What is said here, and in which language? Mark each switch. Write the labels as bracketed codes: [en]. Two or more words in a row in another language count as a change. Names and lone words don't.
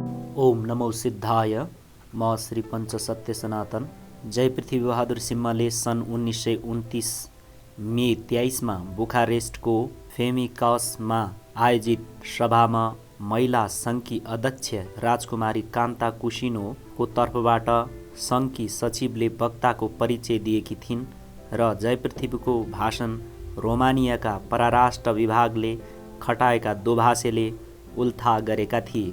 [sa] ओम नमो सिद्धाय। म श्री पञ्च सत्य सनातन। [ne] जय पृथ्वी बहादुर सिंहले सन् 1929 मे 23मा बुखारेस्टको फेमिकसमा आयोजित सभामा महिला सङ्घकी अध्यक्ष राजकुमारी कान्ता कुसिनोको तर्फबाट सङ्घकी सचिवले वक्ताको परिचय दिएकी थिइन् र जय पृथ्वीको भाषण रोमानियाका परराष्ट्र विभागले खटाएका दोभाषेले उल्था गरेका थिए।